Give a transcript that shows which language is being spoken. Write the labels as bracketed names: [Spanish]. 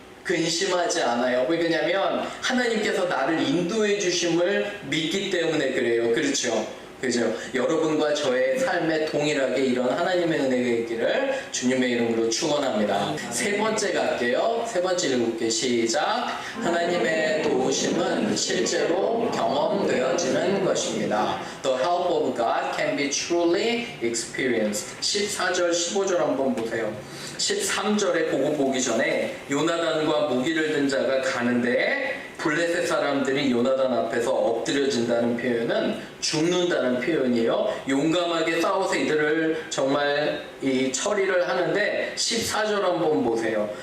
[Korean] 근심하지 않아요. 왜 그러냐면 하나님께서 나를 인도해 주심을 믿기 때문에 그래요. 그렇죠? 그죠? 여러분과 저의 삶에 동일하게 이런 하나님의 은혜가 있기를 주님의 이름으로 축원합니다. 세 번째 갈게요. 세 번째 읽을게요. 시작. 하나님의 도우심은 실제로 경험되어지는 것입니다. [English] The help of God can be truly experienced. [Korean] 14절, 15절 한번 보세요. 13절에 그거 보기 전에 요나단과 무기를 든 자가 가는데 블레셋 사람들이 요나단 앞에서 엎드려진다는 표현은 죽는다는 표현이에요. 용감하게 싸워서 이들을 정말 이 처리를 하는데 14절 한번 보세요.